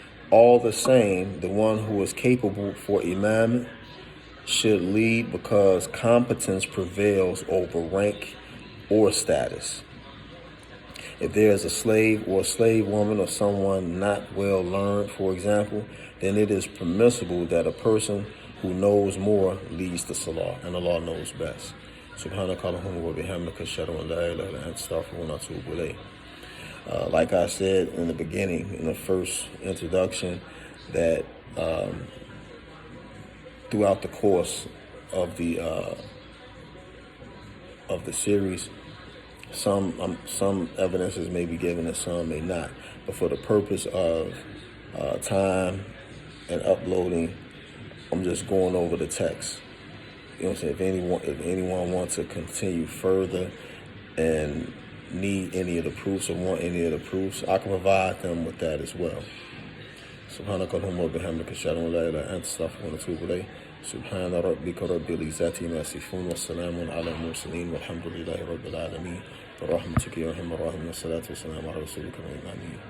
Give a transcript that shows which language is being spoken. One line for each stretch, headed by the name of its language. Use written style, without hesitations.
English: All the same, the one who is capable for imam should lead because competence prevails over rank or status. If there is a slave or a slave woman or someone not well learned, for example, then it is permissible that a person who knows more leads the salah, and Allah knows best.
Arabic: سبحانك اللهم وبحمدك أشهد أن لا إله إلا أنت أستغفرك وأتوب إليك.
English: Like I said in the beginning, in the first introduction, that throughout the course of the series, some evidences may be given and some may not. But for the purpose of time and uploading, I'm just going over the text. You know what I'm saying? If anyone wants to continue further and need any of the proofs or want any of the proofs, I can provide them with that as well.
Arabic: سبحانك اللهم وبحمدك أشهد أن لا إله إلا أنت أستغفرك وأتوب إليك. سبحان ربك رب العزة عما يصفون والسلام على المرسلين والحمد لله رب العالمين برحمتك يا أرحم الراحمين والصلاة والسلام على رسولك الأمين.